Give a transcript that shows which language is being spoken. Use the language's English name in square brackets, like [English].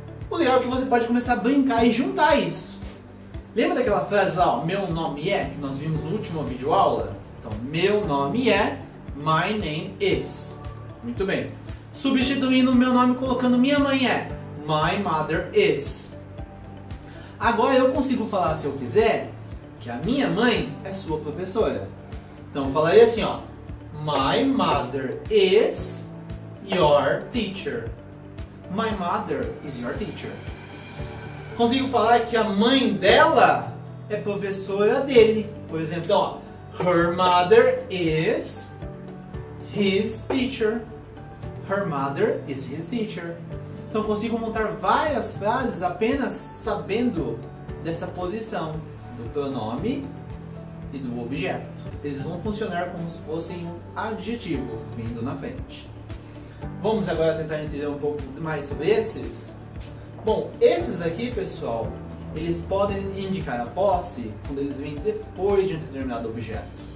[Portuguese] O legal é que você pode começar a brincar e juntar isso. Lembra daquela frase lá, meu nome é, que nós vimos no último vídeo aula? Então, meu nome é, [English] my name is. [Portuguese] Muito bem. Substituindo o meu nome, colocando minha mãe é, [English] my mother is. [Portuguese] Agora eu consigo falar, se eu quiser, que a minha mãe é sua professora. Então eu falaria assim, [English] my mother is your teacher. My mother is your teacher. [Portuguese] Consigo falar que a mãe dela é professora dele. Por exemplo, então, [English] her mother is his teacher. Her mother is his teacher. [Portuguese] Então eu consigo montar várias frases apenas sabendo dessa posição do pronome e do objeto. Eles vão funcionar como se fossem um adjetivo vindo na frente. Vamos agora tentar entender um pouco mais sobre esses? Bom, esses aqui, pessoal, eles podem indicar a posse quando eles vêm depois de um determinado objeto.